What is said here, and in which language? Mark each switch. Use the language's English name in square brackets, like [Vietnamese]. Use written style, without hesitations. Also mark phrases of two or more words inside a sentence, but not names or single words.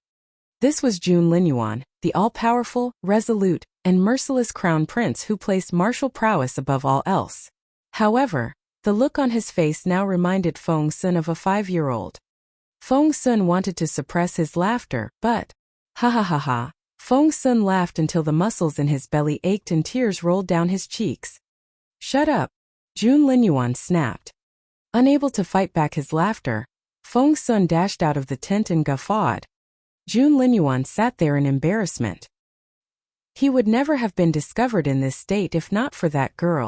[English] This was Jun Linyuan, the all-powerful, resolute, and merciless crown prince who placed martial prowess above all else. However, the look on his face now reminded Feng Sun of a 5-year-old. Feng Sun wanted to suppress his laughter, but, ha ha ha ha, Feng Sun laughed until the muscles in his belly ached and tears rolled down his cheeks. Shut up! Jun Linyuan snapped. Unable to fight back his laughter, Feng Sun dashed out of the tent and guffawed. Jun Linyuan sat there in embarrassment. He would never have been discovered in this state if not for that girl.